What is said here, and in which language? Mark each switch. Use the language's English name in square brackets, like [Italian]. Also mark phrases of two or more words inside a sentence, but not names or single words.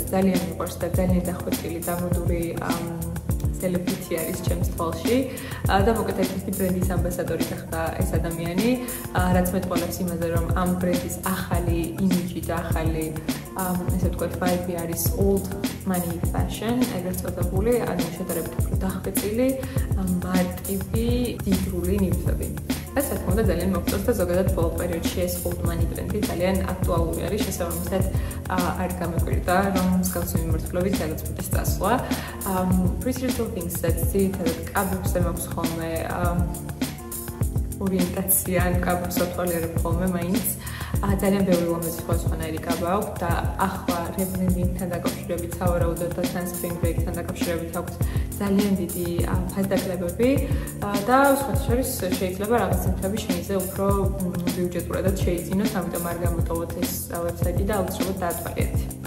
[Georgian] ძალიან მიყვარს და ძალიან დახვეწილი და მოდური celebrity არის ჩემს თვალში და მოკლედ ერთ-ერთი ბრენდის ამბასადორი გახდა ეს ადამიანი, რაც მეტყველებს იმაზე, რომ ამ ბრენდის ახალი იმიჯი და ახალი ესე ვთქვათ, ვაიბი არის [English] old money fashion, [Georgian] ეგრეთ წოდებული, ანუ შედარებით უფრო დახვეწილი, მარტივი, დიდრული ნივთები. ეს რა თქმა უნდა ძალიან მოგწონს და ზოგადად ბოლო პერიოდში ეს [English] old money [Georgian] ბრენდი ძალიან აქტუალური არის, შესაბამისად არ გამეკვირდა, რომ მსგავსი მიმართულებით გადაწყვეტეს წასვლა. Pretty Little Things-საც ძირითადად კაბებზე მაქვს ხოლმე ორიენტაცია, ანუ კაბებს ვთვალიერებ ხოლმე მაინც. ძალიან ბევრი ლამაზი სხვადასხვანაირი კაბა აქვს და ახლა რებრენდინგთან დაკავშირებით, სავარაუდოდ და [English] Spring Break- [Georgian] თან დაკავშირებით აქვს ძალიან დიდი ფასდაკლებები და სხვათა შორის შეიძლება რაღაც ნივთები შეიძე უფრო ბიუჯეტურადაც შეიძინოთ, ამიტომ არ გამოტოვოთ ეს ვებსაიტი და აუცილებლად დაათვალიერეთ.